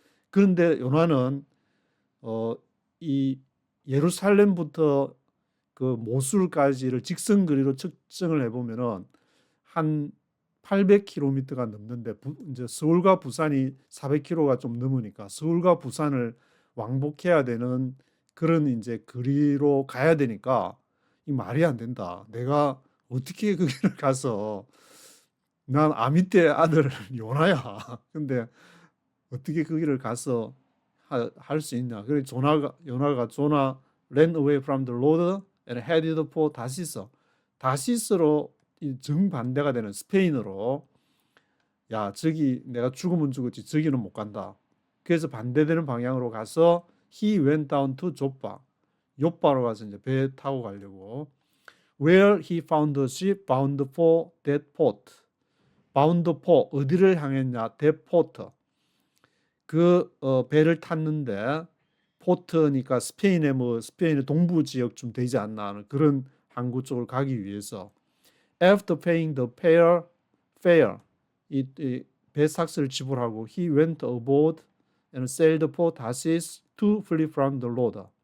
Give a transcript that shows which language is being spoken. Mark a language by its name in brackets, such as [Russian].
[Korean] 그런데 요나는 이 예루살렘부터 그 모술까지를 직선거리로 측정을 해보면은 한 800km가 넘는데, 이제 서울과 부산이 400km가 좀 넘으니까 서울과 부산을 왕복해야 되는 그런 이제 거리로 가야 되니까 이 말이 안 된다. 내가 어떻게 거기를 가서, 난 아미떼 아들 요나야. 근데 어떻게 거기를 가서 할 수 있냐. 그래서 요나가 [English] Jonah ran away from the Lord and headed for 다시스. [Korean] 다시스로 정반대가 되는 스페인어로, 야 저기 내가 죽으면 죽었지 저기는 못 간다. 그래서 반대되는 방향으로 가서 [English] he went down to Joppa. [Korean] 요빠로 가서 이제 배 타고 가려고. [English] Where he found a ship bound for that port. bound for [Korean] 어디를 향했냐? [English] that port. [Korean] 그 배를 탔는데, 포트니까 스페인의 동부 지역쯤 되지 않나 하는 그런 항구 쪽을 가기 위해서, [English] after paying the fare, [Korean] 이 배삭스를 지불하고, [English] he went aboard and sailed for Tarsis to flee from the Lord.